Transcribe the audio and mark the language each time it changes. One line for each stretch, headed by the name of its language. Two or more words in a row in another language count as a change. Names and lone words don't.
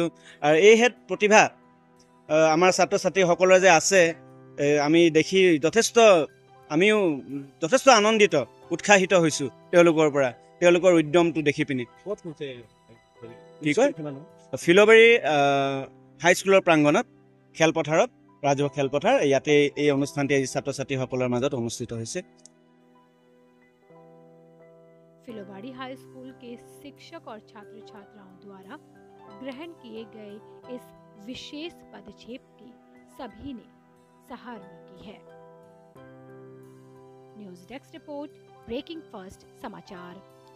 Assamese: আৰু এই হেত প্ৰতিভা আমাৰ ছাত্ৰ ছাত্ৰীসকলৰ যে আছে, আমি দেখি আমিও যথেষ্ট আনন্দিত উৎসাহিত হৈছোঁ তেওঁলোকৰ পৰা, তেওঁলোকৰ উদ্যমটো দেখি পিনি। ক'ত হৈছে কি কয়? ফিল'বাৰী হাইস্কুলৰ প্ৰাংগণত, খেলপথাৰত, ৰাজহুৱা খেলপথাৰ, ইয়াতে এই অনুষ্ঠানটি আজি ছাত্ৰ ছাত্ৰীসকলৰ মাজত অনুষ্ঠিত হৈছে।
Hindi: फिलोबाड़ी हाई स्कूल के शिक्षक और छात्र छात्राओं द्वारा ग्रहण किए गए इस विशेष पदक्षेप की सभी ने सराहना की है।
English: news desk report,
Hindi: ब्रेकिंग फर्स्ट समाचार।